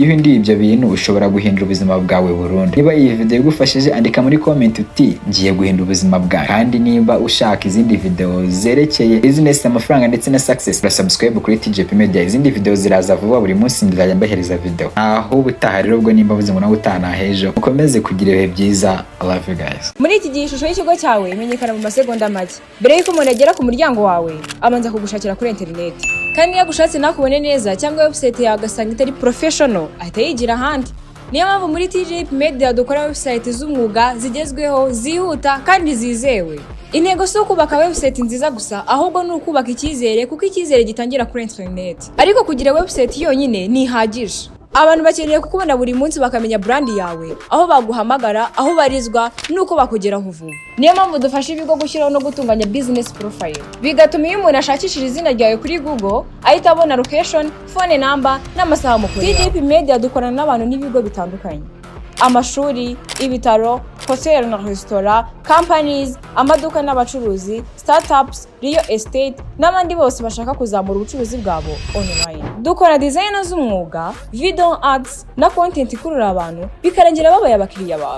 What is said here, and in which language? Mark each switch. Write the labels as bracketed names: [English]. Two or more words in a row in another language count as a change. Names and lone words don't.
[Kinyarwanda] Iyo uhinduye ibyo bintu ushobora guhindura ubuzima bwawe burundu. Niba iyi video igufashije andika muri comment uti ngiye guhindura ubuzima bwawe. Kandi niba ushaka izindi video zerekeye business, amafaranga ndetse na success, subscribe kuri TJP Media. Izindi video ziraza vuba, buri munsi ndazajya mbahereza video. Aho ubutaha rero ubwo nimba buze ngo nawe utana hejo. Mukomeze kugira ibihe byiza. [English] I love you guys. [Kinyarwanda] Muri iki gihe ishusho y'ikigo cyawe imenyekana mu masegonda make. Mbere y'uko umuntu agera ku muryango wawe, abanza kugushakira kuri internet. Kandi iyo agushatse nakubone neza cyangwa website yawe agasanga itari professional, ahita yigira ahandi. Niyo mpamvu muri TJP Media dukora website z'umwuga zigezweho, zihuta kandi zizewe. Intego si ukubaka website nziza gusa, ahubwo ni ukubaka icyizere, kuko icyizere gitangira kuri internet. Ariko kugira website yonyine ntihagije. Abantu bakeneye kukubona buri munsi bakamenya brand yawe, aho baguhamagara, aho barizwa, nuko bakugeraho vuba. Niyo mpamvu dufasha ibigo gushyiraho no gutunganya [English] business profile, [Kinyarwanda] bigatuma iyo umuntu ashakishije izina ryawe kuri Google ahita abona [English] location, phone number [Kinyarwanda] n'amasaha mukorera. TJP Media dukorana n'abantu n'ibigo bitandukanye: amashuri, ibitaro, hotel na [English] restaurant, companies, [Kinyarwanda] amaduka n'abacuruzi, startups, [English] real estate [Kinyarwanda] n'abandi bose bashaka kuzamura ubucuruzi bwabo online. Dukora design z'umwuga, [English] video ads [Kinyarwanda] na content ikurura abantu bikarangira babaye abakiriya bawe.